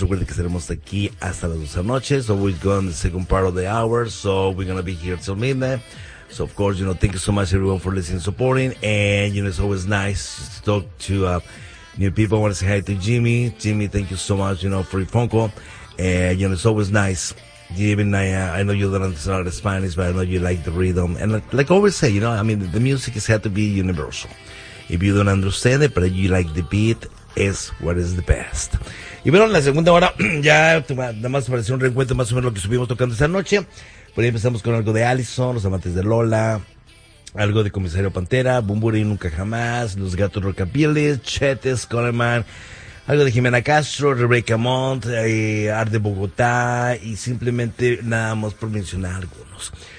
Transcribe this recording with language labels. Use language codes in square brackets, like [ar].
[es] Recuerden que estaremos aquí hasta las 12 de la noche. [en] So we're going to the second part of the hour. So we're going to be here till midnight. So of course, you know, thank you so much everyone for listening and supporting. And, you know, it's always nice to talk to new people. I want to say hi to Jimmy. Jimmy, thank you so much, you know, for your phone call. And, you know, it's always nice. Even I know you don't understand a lot of Spanish, but I know you like the rhythm. And like I always say, you know, I mean, the music has to be universal. If you don't understand it, but you like the beat, it's what is the best. [es] Y bueno, la segunda hora ya nada más pareció un reencuentro más o menos lo que estuvimos tocando esta noche. Pero ahí empezamos con algo de Allison, Los Amantes de Lola, algo de Comisario Pantera, Bumburi Nunca Jamás, Los Gatos Rockabilly, Chetes, Coleman, algo de Jimena Castro, Rebeca Montt, Art de Bogotá, y simplemente nada más por mencionar algunos.